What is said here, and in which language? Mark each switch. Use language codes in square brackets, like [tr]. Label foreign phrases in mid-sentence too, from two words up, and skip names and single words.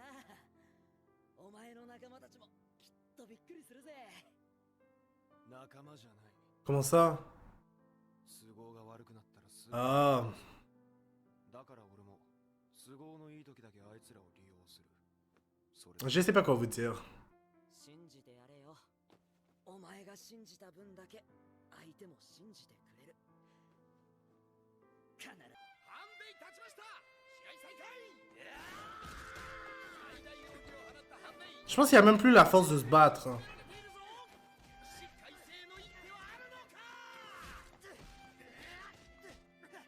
[ja] お前の仲間たちもきっとびっくりするぜ。仲間じゃない。 [fr] Comment ça? [ja] 都合が悪くなったらすぐ。 Ah. だから俺も都合のいい時だけあいつらを利用する。それ [fr] Je sais pas quoi vous dire. [ja] 信じてやれよ。お前が信じた分だけ相手も信じてくれる。必ず。ハンデイ立ちました。試合再開。最大の武器を放ったハンデイ。 [fr] Je pense qu'il y a même plus la force de se battre. [ja] しっかり性の一手はあるのか。